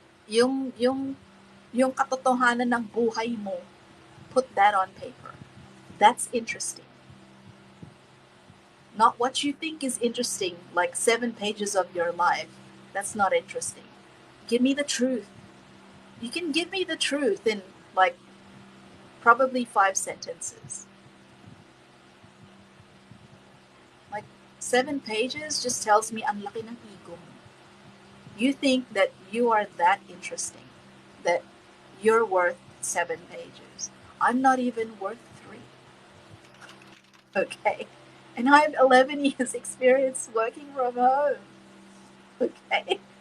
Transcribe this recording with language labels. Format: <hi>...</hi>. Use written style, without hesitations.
<tl>Yung katotohanan ng buhay mo.</tl> <en>Put that on paper. That's interesting. Not what you think is interesting, like 7 pages of your life. That's not interesting. Give me the truth. You can give me the truth in like probably 5 sentences. Like 7 pages just tells me</en> <tl>ang laki ng ego mo.</tl> <en>You think that you are that interesting, that you're worth 7 pages. I'm not even worth 3. Okay? And I have 11 years experience working from home. Okay?</en>